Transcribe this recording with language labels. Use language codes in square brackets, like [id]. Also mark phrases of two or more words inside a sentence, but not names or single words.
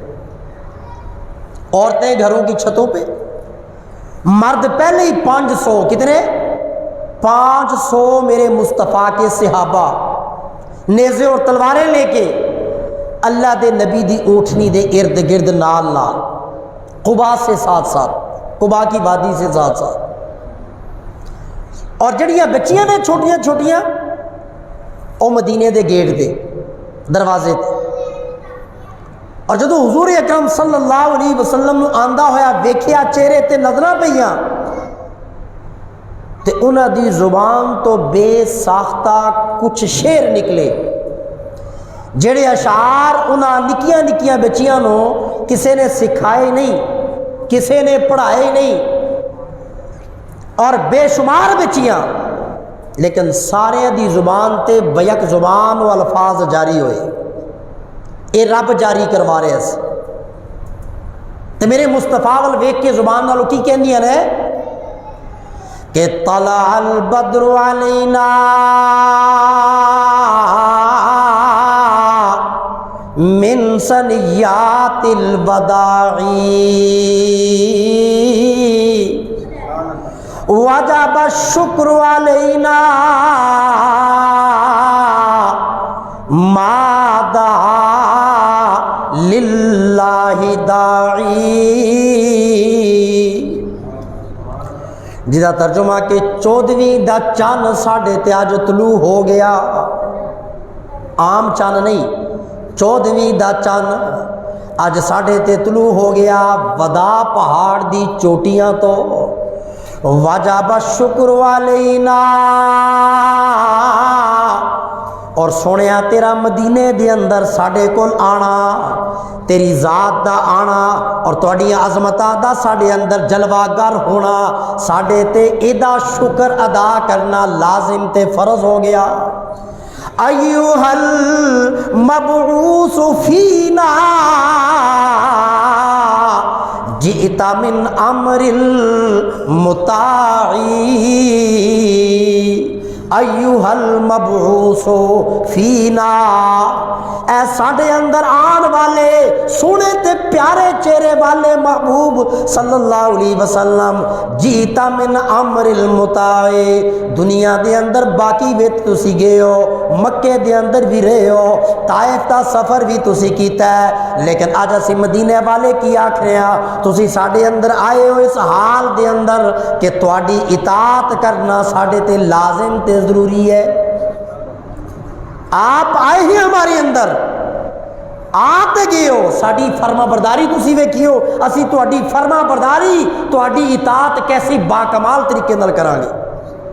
[ur] عورتیں گھروں کی چھتوں پہ، مرد پہلے ہی [pa] 500 کتنے 500 میرے مصطفیٰ کے صحابہ نیزے اور تلواریں لے کے اللہ دے نبی دی اونٹنی دے ارد گرد نال نال [ur] قبا سے ساتھ ساتھ، قبا کی وادی سے ساتھ ساتھ، [pa] اور جڑیاں بچیاں نے چھوٹیاں چھوٹیاں او مدینے دے گیٹ دے دروازے تے، اور جدو حضور اکرم [ar] صلی اللہ علیہ وسلم [pa] نو آندا ہویا ویکھیا چہرے تے نظراں پیاں تے انہاں دی زبان تو بے ساختہ کچھ شعر نکلے جڑے اشعار انہاں نکیاں نکیاں بچیاں نو کسے نے سکھائے نہیں، کسے نے پڑھائے نہیں، اور بے شمار بچیاں، لیکن سارے دی زبان تے بیک زبان و الفاظ جاری ہوئے، اے رب جاری کروا رہے ہیں۔ تے میرے مصطفیٰ وال ویکھ کے زبان نالوں کی کہندیاں نے کہ [ar] طلع البدر علینا من ثنیات الوداع وجب الشکر علینا ما دعا للہ داعی، [pa] جدا ترجمہ کہ 14ویں دا چاند ساڑھے تے آج طلوع ہو گیا، عام چاند نہیں، 14ویں دا چاند آج ساڑھے تے طلوع ہو گیا ودا پہاڑ دی چوٹیاں تو، [ar] وجب الشکر علینا، [pa] اور سونیا تیرا مدینے دے اندر ساڑھے کول آنا، تیری ذات دا آنا اور تواڈی عظمتاں دا ساڑھے اندر جلوہ گر ہونا، ساڑھے تے ایدا شکر ادا کرنا لازم تے فرض ہو گیا۔ [ar] ایھا المبعوث فینا جئت من امر المطاع، ایھا المبعوث فینا، [pa] اے ساڈے اندر آن والے سونے تے پیارے چہرے والے محبوب [ar] صلی اللہ علیہ وسلم، جئت من امر المطاع، [pa] دنیا دے اندر باقی بھی تسی گئے ہو، مکے دے اندر بھی رہے ہو، طائف دا سفر بھی تسی کیتا ہے، لیکن آج اسی مدینے والے کی آکھ رہے ہیں تسی ساڈے اندر آئے ہو اس حال دے اندر کہ تواڈی اطاعت کرنا ساڈے تے لازم تے ضروری ہے۔ [ur] آپ آئے ہی ہمارے اندر، آتے گئے ہو، [pa] ساڈی فرما برداری تسی ویکھیو، اسی تواڈی فرما برداری تواڈی اطاعت کیسی باکمال طریقے نال کرانگے۔